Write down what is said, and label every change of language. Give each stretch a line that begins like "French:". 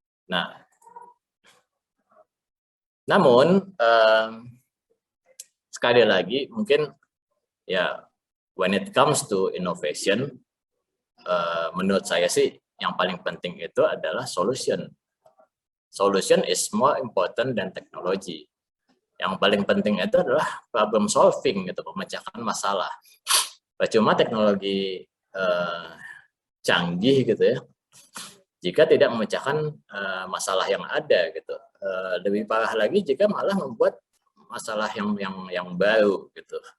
Indonesian: Nah, namun sekali lagi mungkin ya
English: when it comes to innovation,
Indonesian: menurut saya sih yang paling penting itu adalah solution.
English: Solution is more important than technology.
Indonesian: Yang paling penting itu adalah problem solving gitu, memecahkan masalah. Cuma teknologi canggih gitu ya, jika tidak memecahkan masalah yang ada gitu. Lebih parah lagi jika malah membuat masalah yang baru gitu.